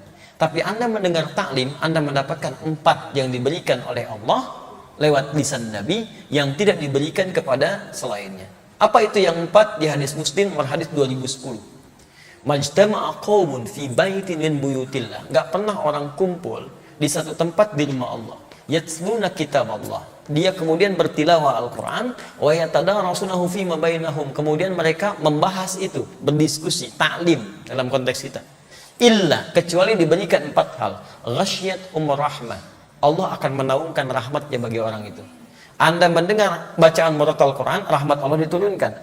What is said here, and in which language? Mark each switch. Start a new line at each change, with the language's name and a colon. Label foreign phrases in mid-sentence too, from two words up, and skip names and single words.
Indonesian: Tapi Anda mendengar taklim, Anda mendapatkan 4 yang diberikan oleh Allah lewat lisan Nabi yang tidak diberikan kepada selainnya. Apa itu yang 4? Di hadis Muslim nomor hadis
Arabic: 2010. ما اجتمع قوم في بيت من بيوت الله.
Indonesian: Enggak pernah orang kumpul di satu tempat di rumah Allah.
Arabic: يتلون كتاب الله.
Indonesian: Dia kemudian bertilawah Al-Qur'an
Arabic: و يتدارسونه فيما بينهم.
Indonesian: Kemudian mereka membahas itu, berdiskusi, taklim dalam konteks kita. Illa, kecuali diberikan 4 hal.
Arabic: غشيت رحمة.
Indonesian: Allah akan menaungkan rahmatnya bagi orang itu. Anda mendengar bacaan murattal Quran, rahmat Allah diturunkan.